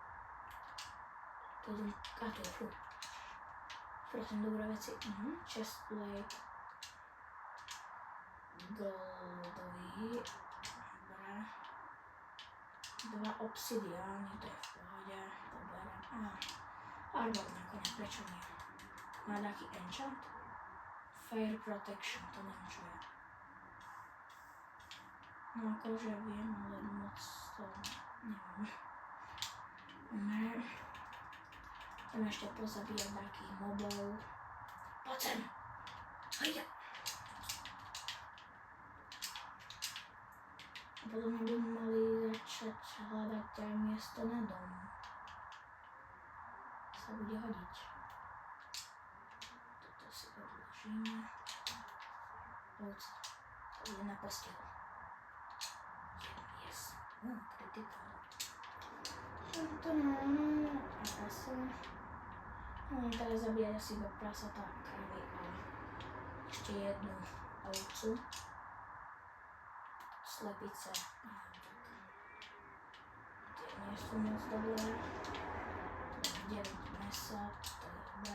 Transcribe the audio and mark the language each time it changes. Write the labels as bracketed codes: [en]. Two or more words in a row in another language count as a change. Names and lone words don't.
[sk] To je fú. Prosím, dobré veci. Chestplate. Goldový. Dobre. 2 obsidiány, to je v pohode. Dobre. Arbor nakoniec, prečo nie? Má taký enchant? [en] Fire protection, [sk] to neviem čo je. No akože viem, ale moc to neviem. Idem ešte pozabíjať takých mobov. Poď sem! Hejde! A potom by mali začať hľadať aj miesto na dom. Sa bude hodiť. Toto si odložíme. Ovce. To bude na posteľ. [en] Yes. Critical. [sk] Teraz zabíjať asi iba prasatá, kravy a ešte jednu ovcu. Slepice, neviem tak. Tie nie sú moc dobré. 9 mesa, to je dobré.